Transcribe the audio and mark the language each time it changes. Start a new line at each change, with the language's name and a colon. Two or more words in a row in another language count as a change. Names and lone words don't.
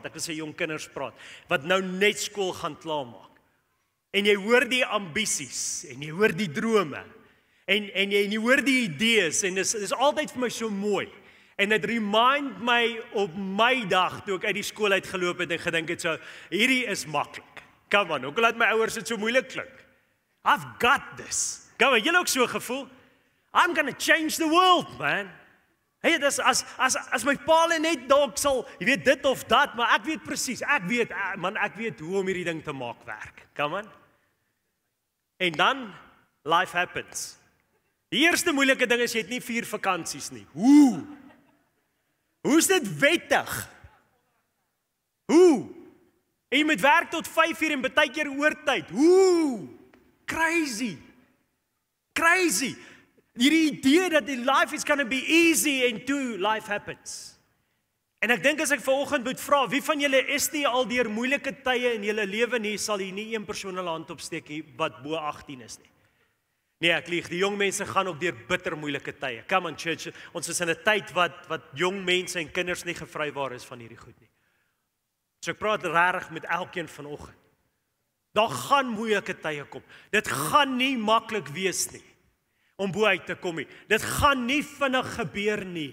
Afrikaans: Ek wil sê jong kinders praat, wat nou net skool gaan klaarmaak. En jy hoor die ambisies, en jy hoor die drome, en jy hoor die idees, en dit is altyd vir my so mooi. En dit remind my op my dag, toe ek uit die skool uitgeloop het en gedink het so, hierdie is maklik.
English: Come on,
Afrikaans: hoekom laat my ouers dit so moeilik klink?
English: I've got this. Come on,
Afrikaans: julle ook so gevoel?
English: I'm gonna change the world, man.
Afrikaans: Hey, dis as my paal net dalk sal, jy weet dit of dat, maar ek weet presies, ek weet hoe om hierdie ding te maak werk.
English: Come on.
Afrikaans: En dan,
English: life happens.
Afrikaans: Die eerste moeilike ding is, jy het nie 4 vakansies nie. Hoe is dit wettig? Hoe? En jy moet werk tot 5 uur en baie keer oortyd. Crazy. Hierdie idee dat die
English: life is gonna be easy and life happens.
Afrikaans: En ek dink as ek vanoggend moet vra, wie van julle is nie al deur moeilike tye in julle lewe nie, sal hier nie een persoon hulle hand opsteek nie wat bo 18 is nie. Nee, ek lieg, die jong mense gaan ook deur bitter moeilike tye.
English: Come on church,
Afrikaans: ons is in 'n tyd wat jong mense en kinders nie gevrywaar is van hierdie goed nie. So ek praat regtig met elkeen vanoggend. Daar gaan moeilike tye kom. Dit gaan nie maklik wees nie om bo uit te kom nie. Dit gaan nie vinnig gebeur nie.